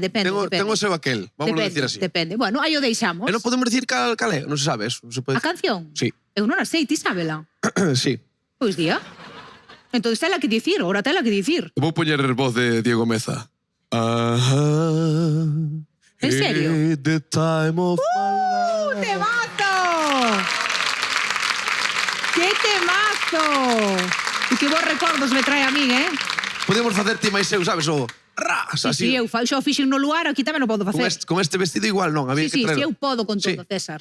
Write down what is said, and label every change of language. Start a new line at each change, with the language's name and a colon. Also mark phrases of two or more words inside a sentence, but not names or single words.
Galician: Tengo o seu aquel,
Spanish: vamos a decir así.
Galician: Depende. Bueno, aí o deixamos. E non podemos dicir cal é, non se sabe eso. A canción? Sí. Eu non a sei, ti sábela? Sí. Pois día. Entón, tela que dicir, ora tela que dicir. Vou poñer voz de Diego Meza. En serio?
English: The time of my life.
Spanish: ¡Temazo! ¡Qué temazo!
Galician: E que bons recordos me trae a min, Podemos facer ti máis eu, sabes, o ras, así. Sí, eu xa o fixen no lugar, aquí tamén o podo facer. Con este vestido igual non, había que traerlo. Sí, eu podo con todo, César.